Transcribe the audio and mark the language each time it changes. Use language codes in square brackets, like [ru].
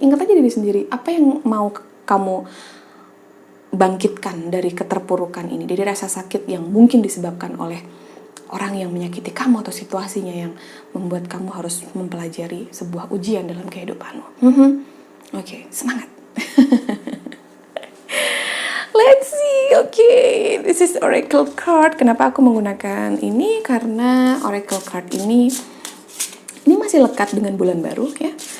[id] Ingat aja diri sendiri, apa yang mau kamu bangkitkan dari keterpurukan ini, dari rasa sakit yang mungkin disebabkan oleh orang yang menyakiti kamu atau situasinya yang membuat kamu harus mempelajari sebuah ujian dalam kehidupanmu. Oke, semangat. [en] Let's see, okay, this is Oracle card. [id] Kenapa aku menggunakan ini? Karena Oracle card ini masih lekat dengan bulan baru ya.